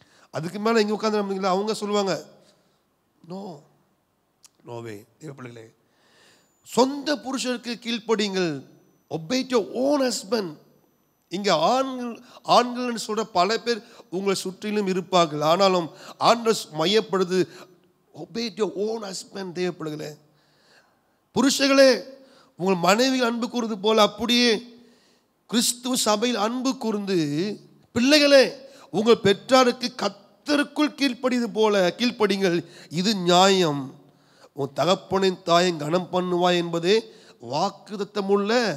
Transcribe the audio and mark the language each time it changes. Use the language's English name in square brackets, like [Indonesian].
[Tamil] அதுக்கு மேலே இங்கே உட்காந்து அவங்க சொல்லுவாங்க, நோவே. தேவ பிள்ளைகளே, சொந்த புருஷருக்கு கீழ்ப்படிங்கள். [English] obey your own husband. [Tamil] இங்கே ஆண்கள் சொல்கிற பல பேர் உங்களை சுற்றிலும் இருப்பார்கள். ஆனாலும் ஆண்டவர் மையப்படுது, [English] obey your own husband. [Tamil] தேவ பிள்ளைகளே, புருஷர்களே உங்கள் மனைவி அன்பு கூர்ந்து போல அப்படியே கிறிஸ்துவ சபையில் அன்பு கூர்ந்து, பிள்ளைகளே உங்கள் பெற்றாருக்கு கர்த்தருக்குள் கீழ்ப்படிங்கள், இது நியாயம். உன் தகப்பனின் தாயை கனம் பண்ணுவாய் என்பதே வாக்குத்தத்தமுள்ள.